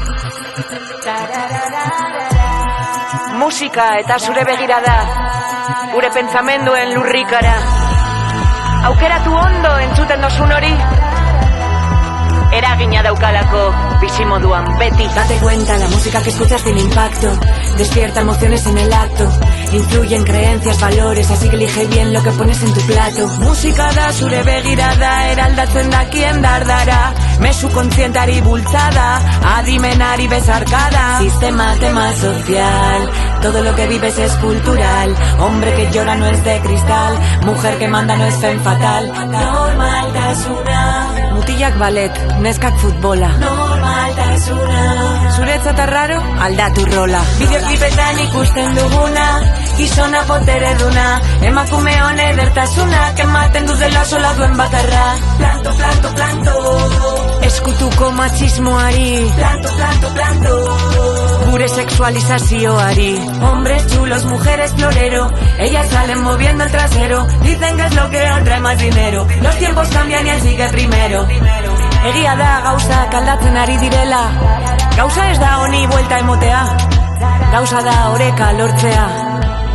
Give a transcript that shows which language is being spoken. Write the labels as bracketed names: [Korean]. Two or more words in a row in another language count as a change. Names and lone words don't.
[Basque] Musika eta zure begirada, gure pentsamenduen lurrikara. Aukeratu ondo entzuten dozun hori, eragina daukalako bizimoduan beti. [Spanish] Date cuenta, la música que escuchas tiene impacto, despierta emociones en el acto, influye en creencias, valores, así que elige bien lo que pones en tu plato. [Basque] Musika da zure begirada, eraldatzen dakien dardara, mezu kontzientari bultzada, adimenari bezarkada. [Spanish] Sistema, tema social, todo lo que vives es cultural. Hombre que llora no es de cristal, mujer que manda no es fen fatal. [Basque] Normaltasuna, mutilak ballet, neskak futbola. Normaltasuna, zuretzat arraro, aldatu rola. Bideoklipetan ikusten duguna, gizona potere duna, emakume hone edertasunak ematen du dela sola duen bakarra. Planto, planto, planto, eskutuko machismoari. Planto, planto, planto, gure sexualizazioari. [Spanish] Hombres chulos, mujeres florero, ellas salen moviendo el trasero, dicen que es lo que atrae más dinero. Los tiempos cambian y él sigue primero. [Basque] Egia da gauzak aldatzen ari direla, gauza ez da honi buelta emotea, gauza da oreka lortzea.